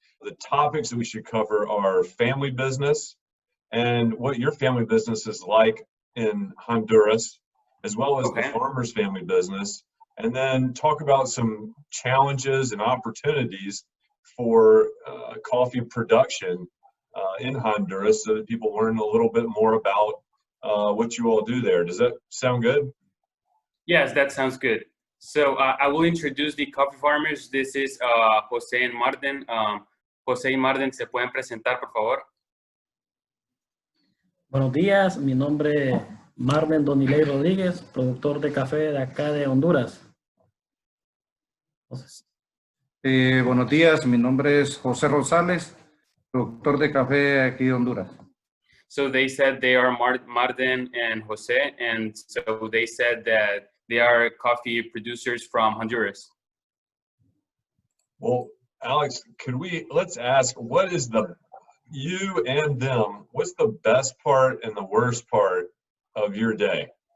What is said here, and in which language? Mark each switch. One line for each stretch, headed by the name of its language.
English: The topics that we should cover are family business and what your family business is like in Honduras, as well as the farmer's family business, and then talk about some challenges and opportunities for coffee production in Honduras, so that people learn a little bit more about what you all do there. Does that sound good? Yes, that sounds good. So I will introduce the coffee farmers. This is Jose and Marden.
Spanish: Jose y Marden, ¿se pueden presentar, por favor? Buenos días, mi nombre es Marden Donilei Rodríguez, productor de café de acá de Honduras. Buenos días, mi nombre es José Rosales, productor de café aquí de Honduras.
English: So they said they are Marden and Jose, and so they said that they are coffee producers from Honduras. Well, Alex, let's ask, what is you and them, what's the best part and the worst part of your day?